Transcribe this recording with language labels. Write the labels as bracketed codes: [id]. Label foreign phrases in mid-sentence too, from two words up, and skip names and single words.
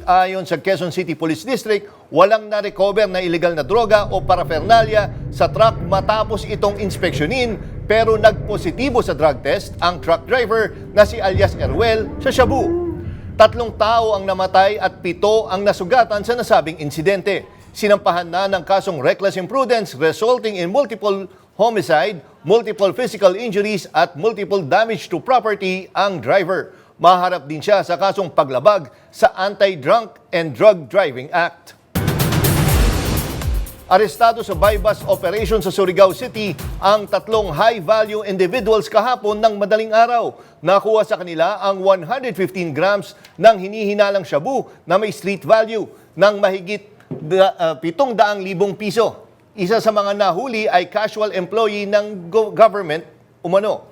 [tl] Ayon sa Quezon City Police District, walang na-recover na iligal na droga o paraphernalia sa truck matapos itong inspeksyonin, pero nagpositibo sa [en] drug test [tl] ang truck driver na si alias Erwel sa Shabu. 3 tao ang namatay at 7 ang nasugatan sa nasabing insidente. Sinampahan na ng kasong [en] reckless imprudence resulting in multiple homicide, multiple physical injuries at multiple damage to property [tl] ang driver. Maharap din siya sa kasong paglabag sa Anti-Drunk and Drug Driving Act. Arestado sa [en] bypass operation [tl] sa Surigao City ang 3 [en] high-value individuals [tl] kahapon ng madaling araw. Nakuha sa kanila ang 115 grams ng hinihinalang shabu na may [en] street value [tl] ng mahigit 700,000 piso. Isa sa mga nahuli ay [en] casual employee [tl] ng government umano.